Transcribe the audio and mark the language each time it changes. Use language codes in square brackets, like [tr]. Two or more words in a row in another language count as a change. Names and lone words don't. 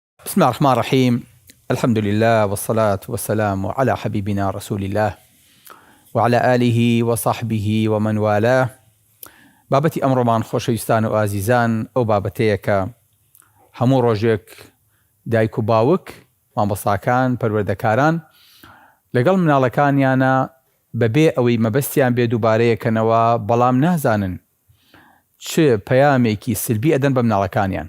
[ar] بسم الله الرحمن الرحيم. الحمد لله والصلاة والسلام على حبيبنا رسول الله وعلى آله وصحبه ومن والاه. [ckb] بابەتی ئەمڕۆمان خۆشەویستان و ئازیزان ئەو بابەتەیە کە هەموو ڕۆژێک دایک و باوک، مامۆستاکان، پەروەردەکاران لەگەڵ مناڵەکانیانە بەبێ ئەوەی مەبەستیان بێ دووبارەیەکەنەوە بەڵام نازانن چ پەیامێکی سلبی ئەدەن بە مناڵەکانیان.